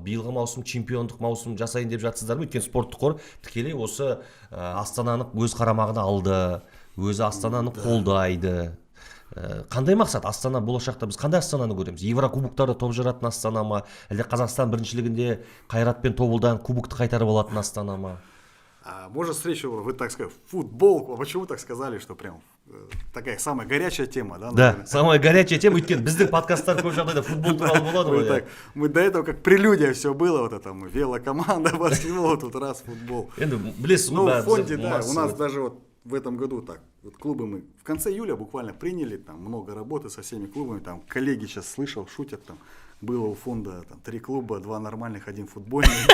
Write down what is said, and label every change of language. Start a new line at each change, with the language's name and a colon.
Kazakh: Биылғы маусым чемпиондық маусым жасайын деп жатсыздар ма? Өйткені спорттық қор тікелей осы Астананы өз қарамағына алды, өзі Астананы қолдайды. Қандай мақсат? Астана болашақта біз қандай Астананы көреміз? Еврокубоктарда топ жаратын Астана ма? Әлде Қазақстан біріншілігінде Қайрат пен Тобылдан кубокты қайтарып алатын Астана ма?
Russian: Может, встречу, вы так сказали, футбол, почему так сказали, что прям такая самая горячая тема, да? Да, самая горячая тема,
Kazakh: өйткені біздің подкасттар көп жағдайда футбол туралы болады ғой.
Russian: Мы до этого как прелюдия все было, вот это, велокоманда, баскетбол, тут раз футбол.
Kazakh: Білесіз,
Russian: ну, в фонде, да, у нас даже вот в этом году так, вот клубы мы в конце июля буквально приняли, там много работы со всеми клубами, там коллеги сейчас слышал, шутят, там было у фонда там 3 клуба, 2 нормальных, 1 футбольный.